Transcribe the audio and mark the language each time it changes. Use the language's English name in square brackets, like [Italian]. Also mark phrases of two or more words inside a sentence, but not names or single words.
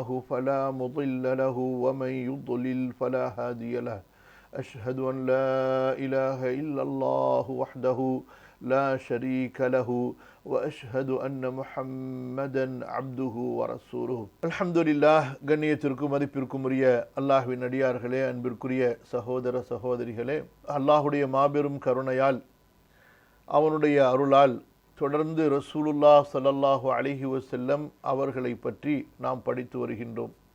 [Arabic] فلا مضل له ومن يضلل فلا هادي له أشهد أن لا إله إلا الله وحده لا شريك له وأشهد أن محمدا عبده ورسوله الحمد لله [Tamil] கண்ணியத்திற்கும் மதிப்பிற்கும் உரிய அல்லாஹ்வின் அடியார்களே, அன்பிற்குரிய சகோதர சகோதரிகளே, அல்லாஹ்வுடைய மாபெரும் கருணையால் அவனுடைய அருளால் தொடர்ந்து [Arabic] رسول الله صلى الله عليه وسلم [Tamil] அவர்களை பற்றி நாம் படித்து வருகின்றோம்.